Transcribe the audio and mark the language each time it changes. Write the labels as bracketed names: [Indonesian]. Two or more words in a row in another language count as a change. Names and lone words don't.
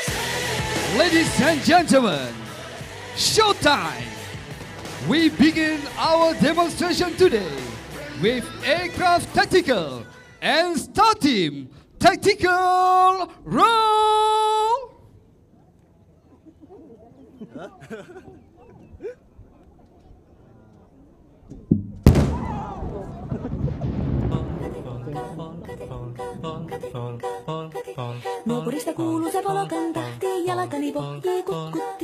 [English] Ladies and gentlemen, showtime! We begin our demonstration today with Aircraft Tactical and Star Team Tactical Roll! [Finnish] Nuokurista kuuluu se polokan tahti, jalkani pohjii kutkutti.